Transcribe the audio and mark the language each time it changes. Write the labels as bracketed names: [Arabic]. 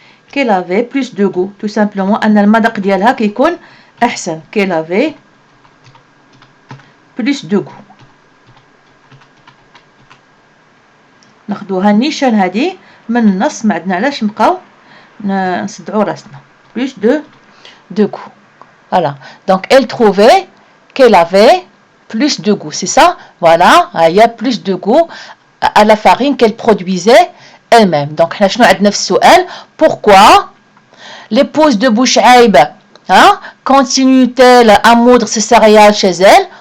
[French] qu'elle avait plus de goût tout simplement ان المذاق ديالها كيكون احسن qu'elle avait plus de goût ناخدوها النيشان هذه [Arabic] من النص ما عندنا علاش نبقاو نصدعوا راسنا. [French] Plus de goût. Voilà. Donc elle trouvait qu'elle avait plus de goût, c'est ça? Voilà, il y a plus de goût à la farine qu'elle produisait elle-même. Donc حنا شنو عندنا في السؤال؟ Pourquoi l'épouse de Bouchaïb continue-t-elle à moudre ses céréales chez elle?